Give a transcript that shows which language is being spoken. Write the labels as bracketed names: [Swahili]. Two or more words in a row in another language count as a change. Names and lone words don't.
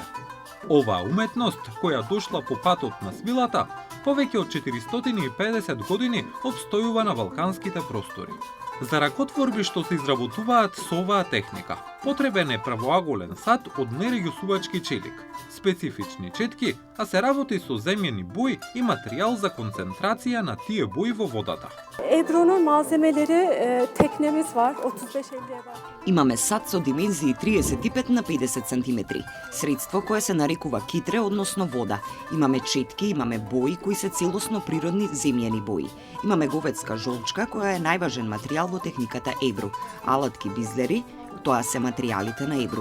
[Macedonian] Оваа уметност, која дошла по патот на свилата, повеќе од 450 години обстојува на балканските простори. За ракотворби што се изработуваат со оваа техника, потребен е правоаголен сат од нерегјусувачки челик, специфични четки, а се работи со земјени бои и материјал за концентрација на тие бои во водата. [Turkish] Ebru'nun malzemeleri teknemiz var 35-50'ye var. [Macedonian] Имаме сад со димензии 35 на 50 см, средство кое се нарекува китре, односно вода. Имаме четки, имаме бои кои се целосно природни земјени бои. Имаме говедска жолчка која е најважен материјал во техниката ебру, алатки бизлери, тоа се материјалите на ебру.